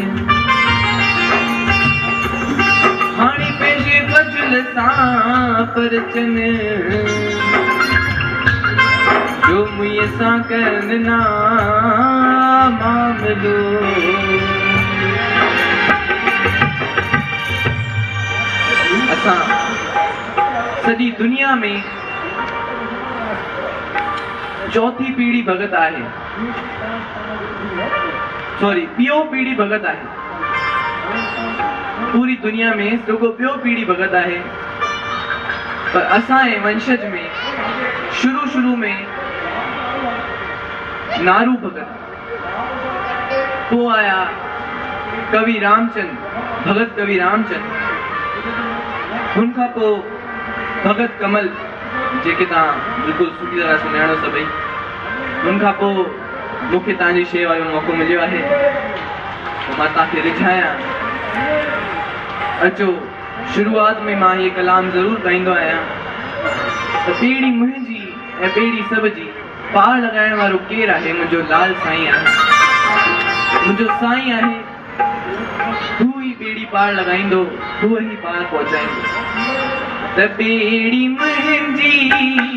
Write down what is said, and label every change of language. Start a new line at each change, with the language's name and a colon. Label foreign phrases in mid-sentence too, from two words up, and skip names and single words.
Sindhi: हाणी पंहिंजे बजुल सां परचन जो मुंहिंजे सां करन ना मामलो असां सॼी दुनिया में चौथी पीढ़ी भगत आहे सॉरी ॿियो पीढ़ी भगत आहे पूरी दुनिया में रुगो ॿियो पीढ़ी भगत आहे पर असांजे वंशज में शुरू में नारू भगत पोइ आया कवि रामचंद भगत कवि रामचंद उनखां पोइ भगत कमल जेके तव्हां बिल्कुलु सुठी तरह सुञाणो सभई उनखां पोइ मूंखे तव्हांजी शेवा जो मौक़ो मिलियो आहे त मां तव्हांखे रिझायां अचो शुरूआत में मां ये कलाम ज़रूर ॻाईंदो आहियां त पीढ़ी मुंहिंजी ऐं पीढ़ी सभ जी पार लॻाइण वारो केरु आहे मुंहिंजो लाल साईं आहे मुंहिंजो साईं आहे हू ई पीढ़ी पार लॻाईंदो हू ई पार पहुचाईंदो त पीढ़ी मुंहिंजी